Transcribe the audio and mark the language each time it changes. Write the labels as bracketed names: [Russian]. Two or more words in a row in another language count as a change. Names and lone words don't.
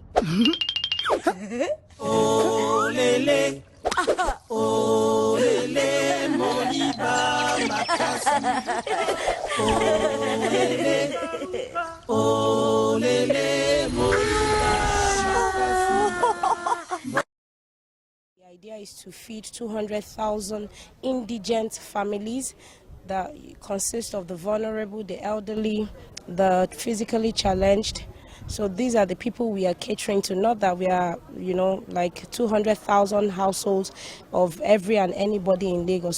[Lingala] Olele, olele, moliba makasi. Olele, olele, moliba makasi. [English] The idea is to feed 200,000 indigent families that consist of the vulnerable, the elderly, the physically challenged. So these are the people we are catering to, not that we are, like 200,000 households of every and anybody in Lagos.